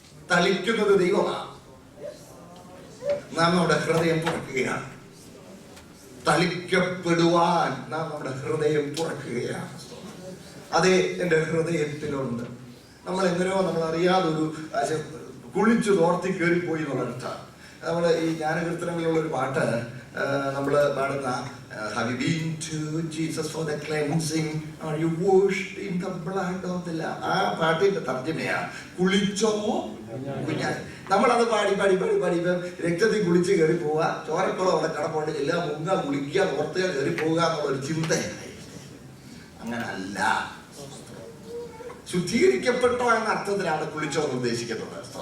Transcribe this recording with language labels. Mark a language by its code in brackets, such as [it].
[ml] തളിക്കുന്നത് ദൈവമാണ്. നാം നമ്മുടെ ഹൃദയം തുറക്കുകയാണ്. തളിക്കപ്പെടുവാൻ നാം നമ്മുടെ ഹൃദയം തുറക്കുകയാണ്. അതേ, എന്റെ ഹൃദയത്തിലുണ്ട്. നമ്മൾ എങ്ങനെയോ നമ്മൾ അറിയാതൊരു കുളിച്ചു തോർത്തി കയറിപ്പോയി എന്നുള്ളതാണ്. നമ്മൾ ഈ ജ്ഞാനകീർത്തനങ്ങളിലുള്ളൊരു പാട്ട് നമ്മൾ പാടുന്ന [en] Have you been to Jesus for the cleansing? Are you washed in the blood of the Lamb? [ml] ആ പാട്ടിന്റെ തർജ്ജമയാ കുളിച്ചോ കുഞ്ഞാൻ. നമ്മളത് പാടി രക്തത്തിൽ കുളിച്ച് കയറി പോവുക, ചോരക്കുളം അവിടെ കിടപ്പുണ്ട്, എല്ലാം മുങ്ങ കുളിക്കുക, പുറത്ത് കയറി പോവുക എന്നുള്ളൊരു ചിന്തയായി. അങ്ങനല്ല. ശുദ്ധീകരിക്കപ്പെട്ടോ എന്ന അർത്ഥത്തിലാണ് കുളിച്ചോ എന്ന് ഉദ്ദേശിക്കുന്നത്.